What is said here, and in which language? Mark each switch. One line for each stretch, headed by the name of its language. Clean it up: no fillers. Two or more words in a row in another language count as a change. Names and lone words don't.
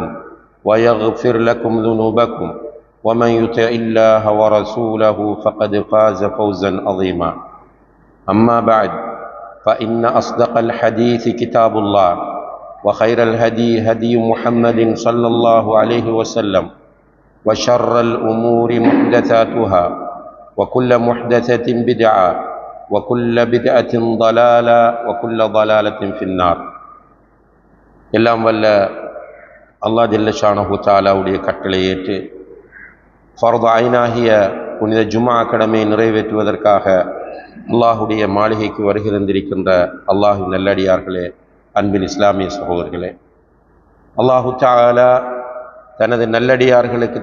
Arabic: ويغفر لكم ذنوبكم ومن يطع الله ورسوله فقد فاز فوزا عظيما أما بعد فإن أصدق الحديث كتاب الله وخير الهدي هدي محمد صلى الله عليه وسلم وشر الأمور محدثاتها وكل محدثة بدعة وكل بدعة ضلالة وكل ضلالة في النار.
Tamil: எல்லாம் வல்ல
Arabic: الله جل شأنه
Tamil: தஆலாவுடைய கட்டளை ஏற்று ஃபர்து ஐனாகிய புனித ஜும்ஆ கடமையை நிறைவேற்றுவதற்காக அல்லாஹுடைய மாளிகைக்கு வருகிறந்திருக்கின்ற அல்லாஹ்வின் நல்லடியார்களே, அன்பின் இஸ்லாமிய சகோதரர்களே,
Arabic: الله تعالى
Tamil: தனது நல்லடியார்களுக்கு